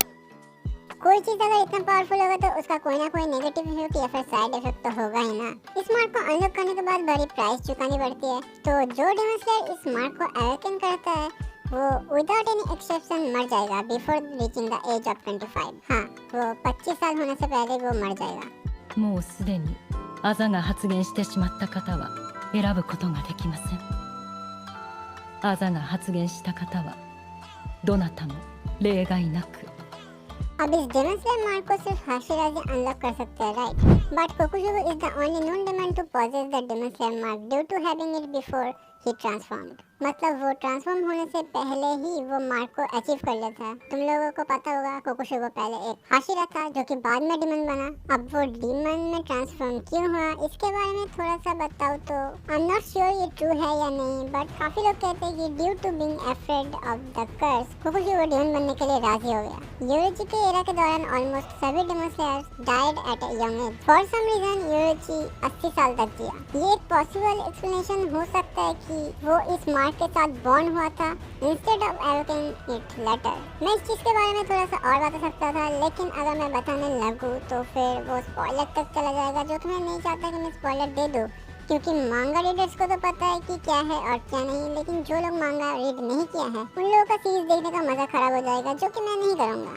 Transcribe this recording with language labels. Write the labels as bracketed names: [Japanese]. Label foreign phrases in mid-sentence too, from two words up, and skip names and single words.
[Hindi] कोई चीज अगर इतना पावरफुल होगा तो उसका कोई ना कोई [English] negative effect [Hindi] या फिर [English] side effect [Hindi] तो होगा ही ना। इस मार्क को अनलॉक करने के बाद बड़ी प्राइस चुकानी पड़ती है। तो जो डेमन स्लेयर इस मार्क को अवेकन करता है वो [English] without any exception [Hindi] मर जाएगा [English] before reaching the age of 25. [Hindi] हाँ, वो 25 साल होने से पहले वो मर जाएगा। [Japanese] もうすでにアザが発現してしまった方は選ぶことができません。アザが発現した方はどなたも例外なく。 [Hindi] अब इस डेमन स्लेयर मार्क को सिर्फ हाशिराज़ी अनलॉक कर सकते हैं, राइट? [English] but Kokujugo is the only known demon to possess the demon slayer mark due to having it before he transformed. [Hindi] मतलब वो ट्रांसफॉर्म होने से पहले ही वो मार्क को अचीव कर लेता है। तुम लोगों को पता होगा कोकुजुगो पहले एक हाशिरा था जो कि बाद में डेमन बना। अब वो डेमन में ट्रांसफॉर्म क्यों हुआ इसके बारे में थोड़ा सा बताओ तो [English] I am not sure [Hindi] ये ट्रू है या नहीं, बट काफी लोग कहते हैं कि [English] due to being afraid of the curse [Hindi] कोकुजुगो डेमन बनने के लिए राजी हो गया। [English] योरोची के एरा [Hindi] के दौरान [English] ऑलमोस्ट सभी demon slayers died at a young age. for some reason [Hindi] योरोची 80 साल तक जिया। ये एक पॉसिबल एक्सप्लेनेशन हो सकता है कि वो इस मार्क के साथ बॉन्ड हुआ था [English] instead of avoking it later. [Hindi] मैं इस चीज के बारे में थोड़ा सा और बता सकता था, लेकिन अगर मैं बताने लगूँ तो फिर वो स्पॉइलर तक चला जाएगा, जो कि मैं नहीं चाहता कि मैं स्पॉइलर दे दूँ, क्योंकि [English] manga readers [Hindi] को तो पता है कि क्या है और क्या नहीं, लेकिन जो लोग मांगा रीड नहीं किया है उन लोगों का सीरीज देखने का मजा खराब हो जाएगा, जो कि मैं नहीं करूँगा।